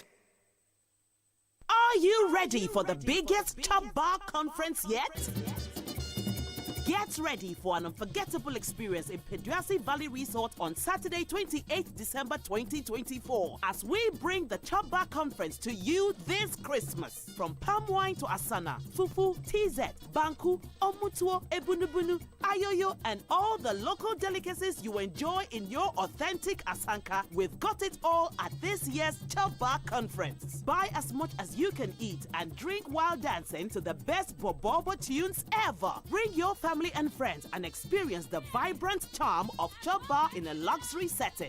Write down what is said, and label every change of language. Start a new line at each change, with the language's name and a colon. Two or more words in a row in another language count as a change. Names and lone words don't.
English: Are you ready for the biggest Chop Bar conference yet? Get ready for an unforgettable experience in Peduasi Valley Resort on Saturday, 28th December 2024, as we bring the Chop Bar Conference to you this Christmas. From palm wine to asana, fufu, TZ, banku, omutuo, ebunubunu, ayoyo, and all the local delicacies you enjoy in your authentic asanka, we've got it all at this year's Chop Bar Conference. Buy as much as you can eat and drink while dancing to the best Bobobo tunes ever. Bring your family family and friends and experience the vibrant charm of Chop Bar in a luxury setting.